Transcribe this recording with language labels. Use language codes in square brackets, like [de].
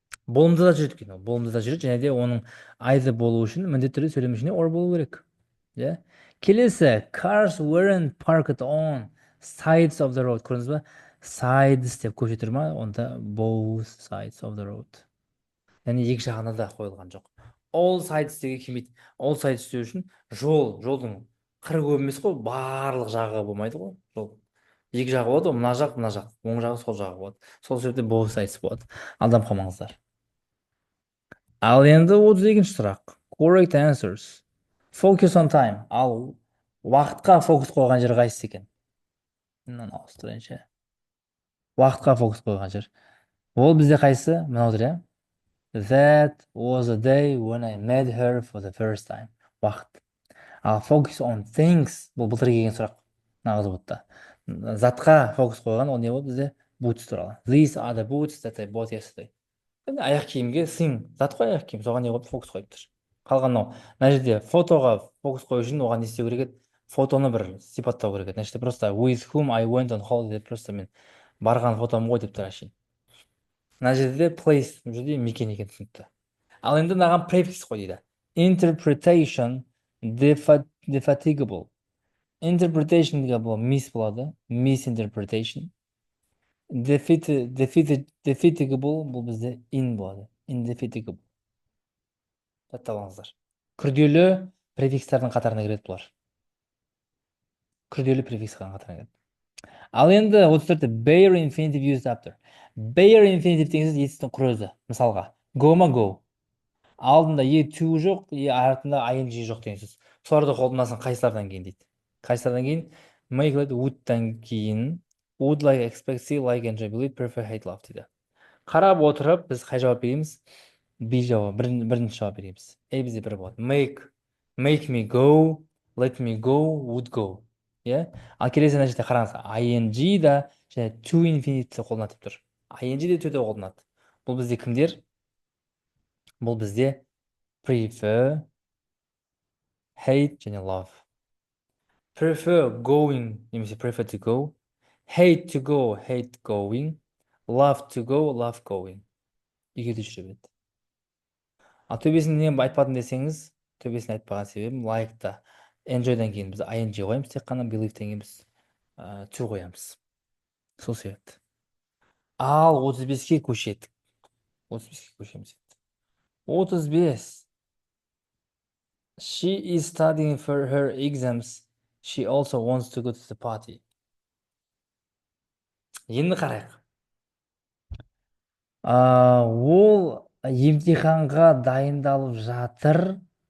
[kk] Болымды да жүреді екен, болымды да жүреді, және де оның either болу үшін міндетті түрде сөйлем ішінде or болу керек. Иә. [en] Келесі, cars weren't parked on sides of the road. [kk] Көрдіңіз ба? Sides деп көше тұр ма? Онда [en] both sides of the road. [kk] Яғни екі жағына да қойылған жоқ. All sides деге келмейді. All sides деу үшін жолдың қыры көп емес қой, барлық жағы болмайды ғой. Жол екі жағы болады, мына жақ, оң жағы, сол жағы болады. Сол себептен both sides болады. Алдап қалмаңыздар. Ал енді 32-ші сұрақ. [en] Correct answers. Focus on time. [kk] Ал уақытқа фокус қойған жер қайсысы екен? Мынаны ауыстырайыншы. Уақытқа фокус қойған жер. Ол бізде қайсысы? Мынау тұр, иә? [en] That was a day when I met her for the first time. [kk] Уақыт. [en] Ал focus on things. [kk] Бұл былтыр келген сұрақ. Нағыз бұтта. Затқа фокус қойған, ол не болды бізде? Boots туралы. [en] These are the boots that I bought yesterday. [kk] Аяқ киімге thing. Зат қой аяқ киім. Соған не қойып фокус қойып тұр. Қалған мынау. Мына жерде фотоға фокус қою үшін оған не істеу керек еді? Фотоны бір сипаттау керек еді. [ru] Значит, просто [en] with whom I went on holiday, [kk] просто мен барған фотом ғой деп тұр әшейін. Мына жерде place, бұл жерде мекен екен түсінікті. Ал енді мынаған префикс қой дейді. [en] Interpretation, defatigable. [kk] Interpretation деген бұл miss болады. [en] Misinterpretation. [kk] Defatigable бұл бізде in болады. [en] Indefatigable. Жаттап алыңыздар. [kk] Күрделі префикстардың қатарына кіреді бұлар. Күрделі префикстардың қатарына кіреді. Ал енді 34-те [en] bare infinitive used after. [kk] Bare infinitive деген сөз етістің құры өзі. Мысалға, go ма go. Алдында to жоқ, артында ing жоқ деген сөз. Соларды қолданасын қайсылардан кейін дейді. Қайсылардан кейін? [en] Make like would-тан кейін would like expect, see like enjoy, believe, prefer, hate, love дейді. [kk] Қарап отырып біз қай жауап береміз? B жауап, бірінші жауап береміз. A бізде бір болады. [en] Make me go, let me go, would go. [kk] Иә? Ал келесі нәрседе қараңыз, ing да және to infinity қолданады деп тұр. Ing де to да қолданады. Бұл бізде кімдер? Бұл бізде prefer, hate және love. [en] Prefer going немесе prefer to go, hate to go, hate going, love to go, love going. [kk] Екеуі жүре береді. Ал төбесін не айтпадым десеңіз, төбесін айтпаған себебім like-та enjoy-дан кейін біз ing қоямыз, тек қана believe-тен кейін біз to қоямыз. сол себепті. Ал 35-ке көшедік. 35-ке көшеміз. 35. [en] She is studying for her exams. She also wants to go to the party. [kk] Енді қарайық. Ол емтиханға дайындалып жатыр.